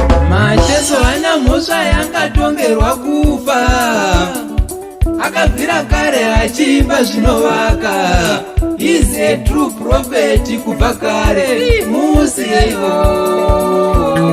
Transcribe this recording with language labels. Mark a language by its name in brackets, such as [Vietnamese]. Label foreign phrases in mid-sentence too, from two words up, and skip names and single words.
[Shona] Macheso hana mhosva yangatongerwa kufa. Akabvira kare achiimba zvinovaka. [English] He's a true prophet [Shona] kubva kare. Musi iwo.